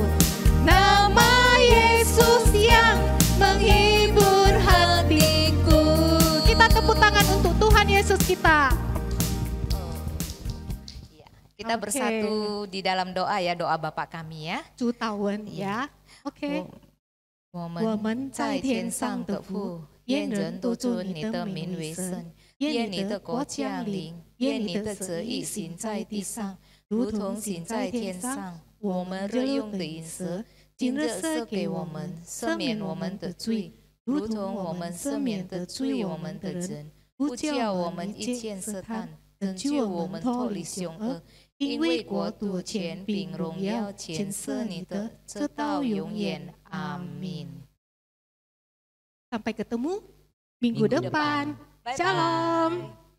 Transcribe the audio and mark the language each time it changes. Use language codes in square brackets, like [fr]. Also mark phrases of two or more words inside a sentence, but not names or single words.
[id] Nama Yesus yang menghibur hatiku. Kita tepuk tangan untuk Tuhan Yesus kita. Ya, kita Oke. bersatu di dalam doa ya, doa Bapa kami ya. [zh] 主祷文 ya. Oke. 我我们在天上的父，愿人都尊你的名为圣，愿你的国降临，愿你的旨意行在地上，如同行在天上。我们日用的饮食，今日赐给我们，赦免我们的罪，如同我们赦免的罪我们的人，不叫我们遇见试探，拯救我们脱离凶恶。因为国度、权柄、荣耀，全是你的，直到永远。阿 min. [id] Sampai ketemu minggu depan. [en] Bye-bye. [id] Shalom.